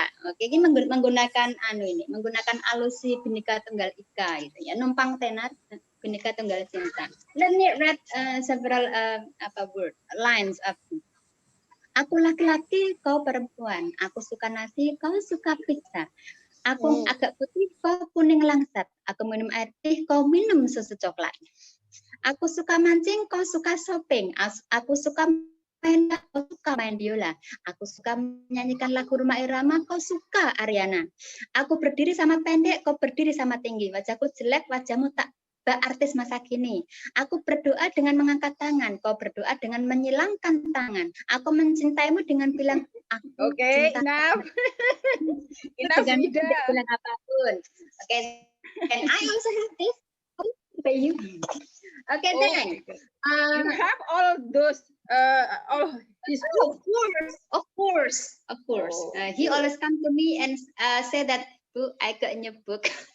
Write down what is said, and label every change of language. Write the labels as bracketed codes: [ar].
[id] Oke, ini menggunakan menggunakan alusi Bhinneka Tunggal Ika gitu ya. Numpang tenar Bhinneka Tunggal Cinta. [en] Let me read several lines of it. [id] Aku laki-laki, kau perempuan. Aku suka nasi, kau suka pizza. Aku agak putih, kau kuning langsat. Aku minum air teh, kau minum susu coklat. Aku suka mancing, kau suka shopping. Aku suka kau suka main biola. Aku suka menyanyikan lagu Rumah Irama, kau suka Ariana. Aku berdiri sama pendek, kau berdiri sama tinggi. Wajahku jelek, wajahmu tak artis masa kini. Aku berdoa dengan mengangkat tangan, kau berdoa dengan menyilangkan tangan. Aku mencintaimu dengan bilang aku cinta. [en] Enough. Enough, [id] tidak bilang apapun. [en] Okay, and I also have this by you. Okay, then. You have all those, all his books. Of course. He always come to me and say that, "Bu, I got your book."